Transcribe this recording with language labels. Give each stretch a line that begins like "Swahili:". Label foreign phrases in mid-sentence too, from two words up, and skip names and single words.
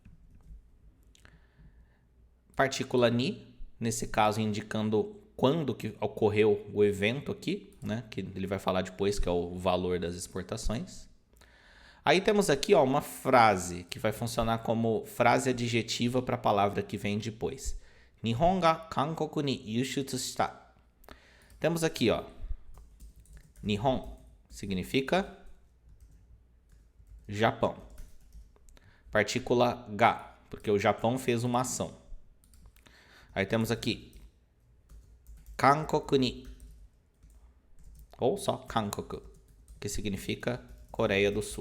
Portuguese: Partícula ni, nesse caso indicando quando que ocorreu o evento aqui, né? Que ele vai falar depois, que é o valor das exportações. Aí temos aqui, ó, uma frase que vai funcionar como frase adjetiva para a palavra que vem depois.
Japanese: 日本が韓国に輸出した.
Portuguese: Temos aqui, ó, Nihon significa Japão. Partícula ga, porque o Japão fez uma ação. Aí temos aqui Kankoku ni, ou só Kankoku, que significa Coreia do Sul.